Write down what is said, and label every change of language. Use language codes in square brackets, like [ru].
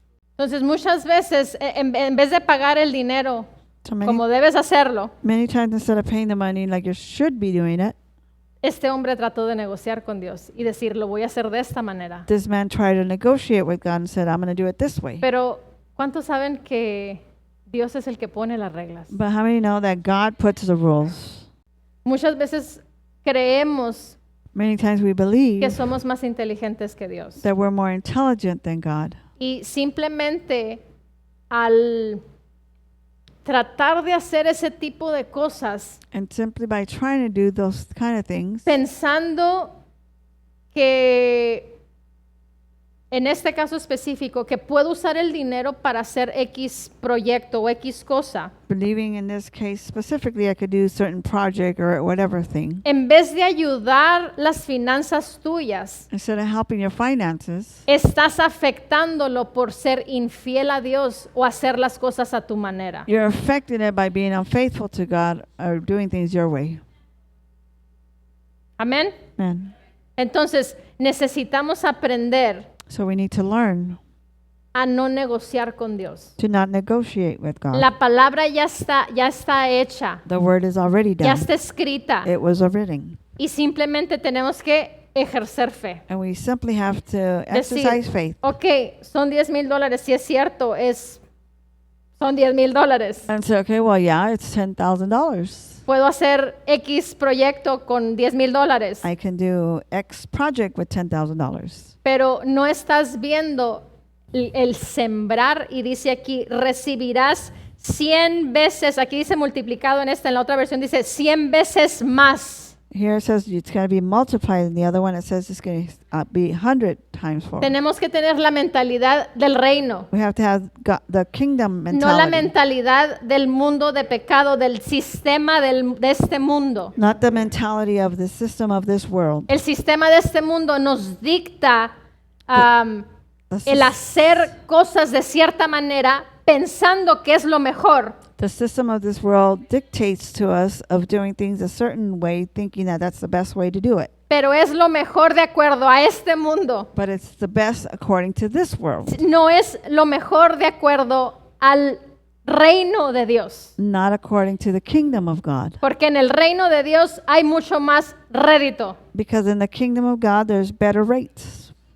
[es] Entonces muchas veces, en vez de pagar el dinero [en] So [es] como debes hacerlo, [en] many times instead of paying the money like you should be doing it, [es] este hombre trató de negociar con Dios y decir, lo voy a hacer de esta manera. [en] this man tried to negotiate with God and said, I'm going to do it this way. [es] Pero, ¿cuántos saben que Dios es el que pone las reglas? [en] But how many know that God puts the rules? [es] Muchas veces creemos [en] Many times we [es] que [en] believe [es] somos más inteligentes que Dios. [en] that we're more intelligent than God. [es] Y simplemente al tratar de hacer ese tipo de cosas, [en] And simply by trying to do those kind of things, [es] pensando que, en este caso específico, que puedo usar el dinero para hacer X proyecto o X cosa, [en] believing in this case specifically I could do a certain project or whatever thing, [es] en vez de ayudar las finanzas tuyas, [en] instead of helping your finances, [es] estás afectándolo por ser infiel a Dios o hacer las cosas a tu manera. [en] you're affecting it by being unfaithful to God or doing things your way. [es] Amén. [en] Man. [es] Entonces, necesitamos aprender [en] So we need to learn [es] a no negociar con Dios. [en] to not negotiate with God. [es] La palabra ya está hecha, [en] The word is already [es] ya [en] done. [es] está escrita [en] It was written. [es] y simplemente tenemos que ejercer fe. [en] And we simply have to [es] Decir, [en] exercise faith [es] ok, son $10,000, si es cierto, son $10,000. [en] and say, okay, well, yeah, it's $10,000. [es] Puedo hacer X proyecto con $10,000, [en] I can do X project with $10,000. [es] pero no estás viendo el sembrar y dice aquí, recibirás 100 veces, aquí dice multiplicado en la otra versión dice 100 veces más. [en] Here it says it's going to be multiplied. In the other one, it says it's going to be 100 times 4. [es] Tenemos que tener la mentalidad del reino, [en] We have to have the kingdom [es] no la [en] mentality. [es] mentalidad del mundo de pecado, del sistema de este mundo. [en] Not the mentality of the system of this world. [es] El sistema de este mundo nos dicta [en] The, [es] el [en] sys- [es] hacer cosas de cierta manera pensando que es lo mejor. [en] the system of this world dictates to us of doing things a certain way, thinking that that's the best way to do it. [es] Pero es lo mejor de acuerdo a este mundo. [en] But it's the best according to this world, [es] No es lo mejor de acuerdo al reino de Dios. [en] not according to the kingdom of God. [es] Porque en el reino de Dios hay mucho más rédito. [en] Because in the kingdom of God, there's better rates.